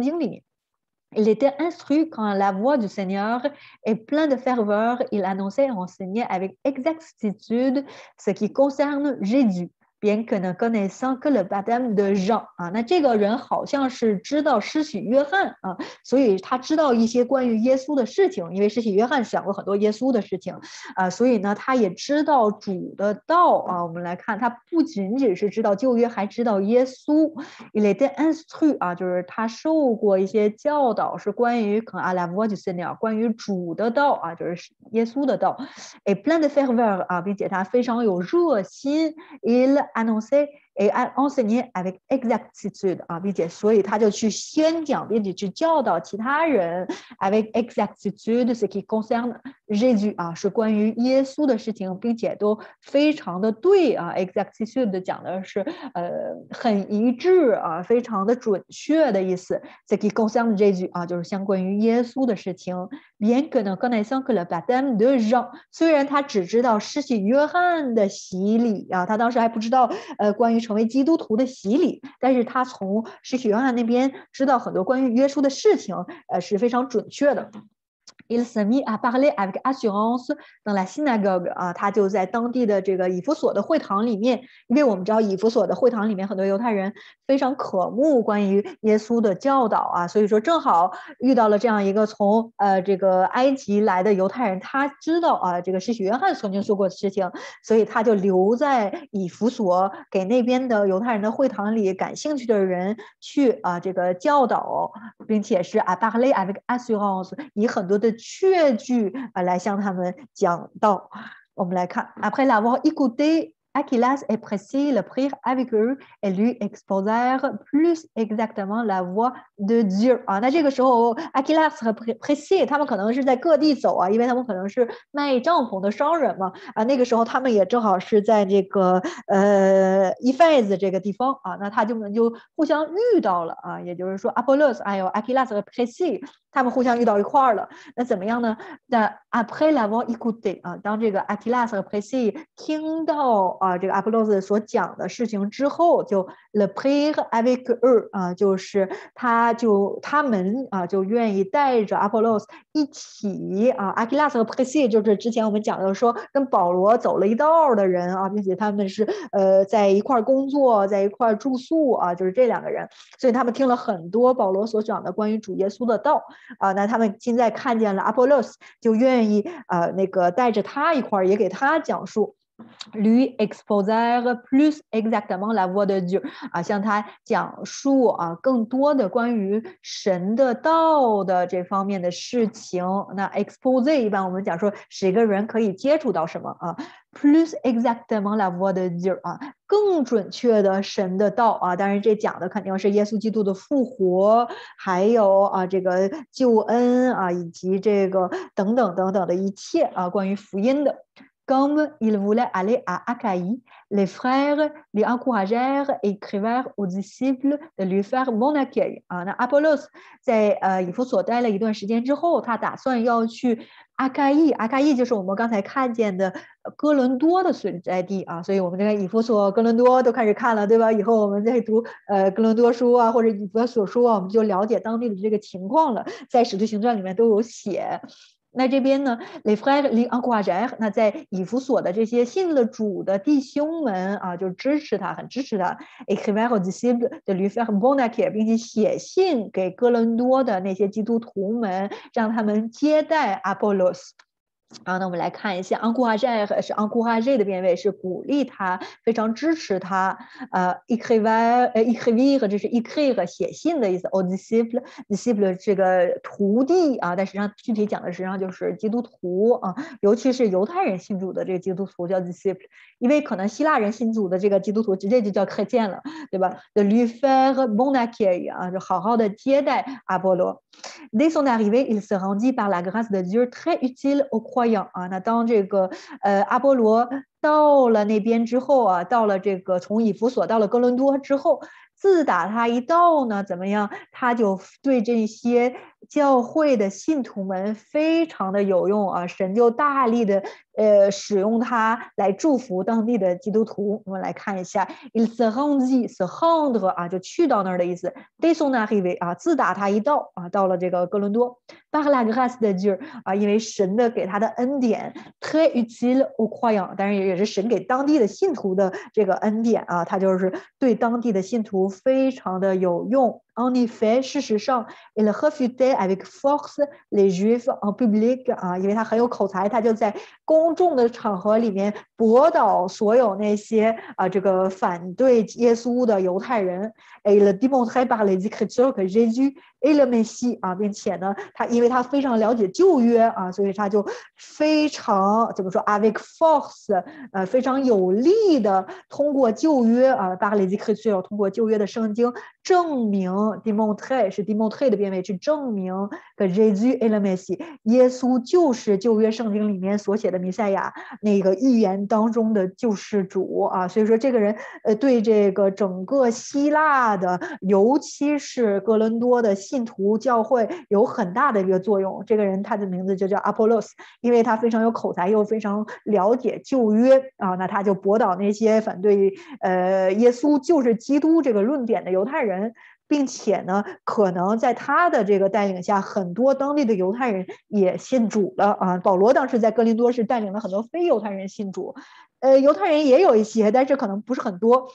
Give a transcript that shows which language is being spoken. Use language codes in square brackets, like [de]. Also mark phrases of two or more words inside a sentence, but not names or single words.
[zh] 经里面。 [fr] Il était instruit quand la voix du Seigneur est plein de ferveur, il annonçait et enseignait avec exactitude ce qui concerne Jésus.bien que ne connaissant que le baptême de Jean [zh] 啊，那这个人好像是知道施洗约翰啊，所以他知道一些关于耶稣的事情，因为施洗约翰讲过很多耶稣的事情啊，所以呢，他也知道主的道啊。我们来看，他不仅仅是知道旧约，还知道耶稣。 [fr] Il était instruit [zh] 啊，就是他受过一些教导，是关于可能阿拉伯就 Seigneur 关于主的道啊，就是耶稣的道。 [fr] Et plein de ferveur [zh] 啊，并且他非常有热心。 [fr] Il annonçait et enseignait avec exactitude [zh] 啊，并且所以他就去宣讲，并且去教导其他人 [fr] avec exactitude ce qui concerne Jésus [zh] 啊，是关于耶稣的事情，并且都非常的对啊。exactitude 讲的是很一致啊，非常的准确的意思。 [fr] ce qui concerne Jésus [zh] 啊，就是相关于耶稣的事情。 [fr] bien que ne connaissant que le baptême de Jean， [zh] 虽然他只知道施洗约翰的洗礼啊，他当时还不知道关于成为基督徒的洗礼，但是他从施洗约翰那边知道很多关于耶稣的事情，是非常准确的。 [fr] Il se mit à parler avec assurance dans la synagogue [zh] 啊，他就在当地的这个以弗所的会堂里面，因为我们知道以弗所的会堂里面很多犹太人非常渴慕关于耶稣的教导啊，所以说正好遇到了这样一个从这个埃及来的犹太人，他知道啊这个施洗约翰曾经说过的事情，所以他就留在以弗所，给那边的犹太人的会堂里感兴趣的人去这个教导，并且是 [fr] à parler avec assurance， [zh] 以很多的确据来向他们讲道。我们来看 [fr] ，Après l'avoir écouté, Aquilas et Priscille le prirent avec eux et lui exposèrent plus exactement la voie de Dieu 啊。 [zh] 那这个时候 ，Aquilas 和 Priscille 他们可能是在各地走啊，因为他们可能是卖帐篷的商人嘛啊。那个时候他们也正好是在这个Ephes 这个地方啊，那他们就互相遇到了啊，也就是说 Apollos 还有 Aquilas 和 Priscille 他们互相遇到一块儿了。那怎么样呢？那 [fr] Après l'avoir écouté [zh] 啊，当这个 Aquilas 和 Priscille 听到这个 Apollos 所讲的事情之后，就 [fr] le prirent avec eux [zh] 啊，就是他们就愿意带着 Apollos 一起Aquilas 和 Priscille 就是之前我们讲的说跟保罗走了一道的人啊，并且他们是在一块工作，在一块住宿啊，就是这两个人，所以他们听了很多保罗所讲的关于主耶稣的道那他们现在看见了 Apollos， 就愿意那个带着他一块也给他讲述。 [fr] lui exposer plus exactement la voix de Dieu [zh] 向他讲述更多的关于神的道的这方面的事情。那 expose 一般我们讲说使一个人可以接触到什么 [fr] plus exactement la voix de Dieu [zh] 更准确的神的道当然这讲的肯定是耶稣基督的复活，还有这个救恩以及这个等等等等的一切关于福音的。 [fr] Comme il voulait aller à Achaïe, les frères lui encouragèrent et écrivèrent aux disciples de lui faire bon accueil. [zh] 那 Apollos 在以弗所待了一段时间之后，他打算要去阿盖伊，阿盖伊就是我们刚才看见的哥伦多的所在地所以我们这个以弗所、哥伦多都开始看了，对吧？以后我们再读哥伦多书或者以弗所书我们就了解当地的这个情况了，在使徒行传里面都有写。那这边呢 [fr] les frères lui encouragèrent [zh] 那在以弗所的这些信了主的弟兄们就支持他，很支持他 [fr] écrivèrent aux disciples de lui faire bon accueil [zh] 并且写信给哥伦多的那些基督徒们，让他们接待 Apollos。那我们来看一下 encourager 是 encourager 的变位，是鼓励他，非常支持他。écrire 这是 écrire 写信的意思。 [fr] aux disciples [zh] disciple 这个徒弟但实际上具体讲的实际上就是基督徒尤其是犹太人信主的这个基督徒叫 disciple， 因为可能希腊人信主的这个基督徒直接就叫chrétien了，对吧 ？ [fr] de lui faire bon accueil [zh] 就好好的接待阿波罗。 [fr] Dès son arrivée, il se rendit par la grâce de Dieu très utile aux croyants [zh] 那当这个阿波罗到了那边之后到了这个从以弗所到了哥伦多之后，自打他一到呢，怎么样？他就对这些教会的信徒们非常的有用神就大力的使用它来祝福当地的基督徒。我们来看一下 [fr] il se rendit se rendre [zh] 就去到那儿的意思。 [fr] dès son arrivée [zh] 自打他一到到了这个哥伦多 [fr] par la grâce de Dieu [zh] 因为神的给他的恩典 [fr] très utile aux croyants [zh] 当然也是神给当地的信徒的这个恩典他就是对当地的信徒非常的有用。 [fr] En effet, 事实上 il refutait avec force les juifs en public [zh] 因为他很有口才，他就在公众的场合里面驳倒所有那些这个反对耶稣的犹太人。 [fr] Et il démontrait par les écritures que Jésus est le Messie [zh] 并且呢，因为他非常了解旧约所以他就非常怎么说 [fr] avec force [zh] 非常有力的通过旧约 [fr] par les écritures [zh] 通过旧约的圣经证明 démontrer 是 démontrer 的变位，去证明 [fr] que Jésus est le Messie [zh] 耶稣就是旧约圣经里面所写的弥赛亚，那个预言当中的救世主所以说这个人对这个整个希腊的尤其是哥伦多的信徒教会有很大的一个作用。这个人他的名字就叫 Apollos， 因为他非常有口才又非常了解旧约那他就驳倒那些反对耶稣就是基督这个论点的犹太人，并且呢可能在他的这个带领下很多当地的犹太人也信主了保罗当时在哥林多是带领了很多非犹太人信主犹太人也有一些，但是可能不是很多。